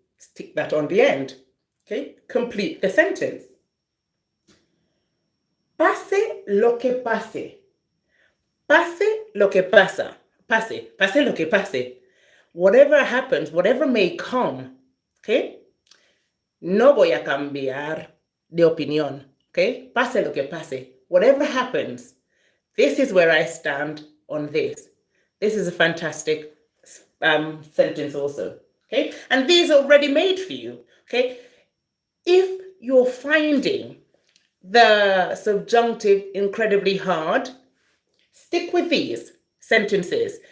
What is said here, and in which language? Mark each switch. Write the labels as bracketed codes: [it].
[en] Stick that on the end. Okay? Complete the sentence. [es] Pase lo que pase. Pase lo que pasa. Pase lo que pase. [en] Whatever happens, whatever may come, okay? [es] No voy a cambiar de opinión, okay? Pase lo que pase. [en] Whatever happens, this is where I stand on this. This is a fantastic sentence also, okay? And these are already made for you, okay? If you're finding the subjunctive incredibly hard, stick with these sentences.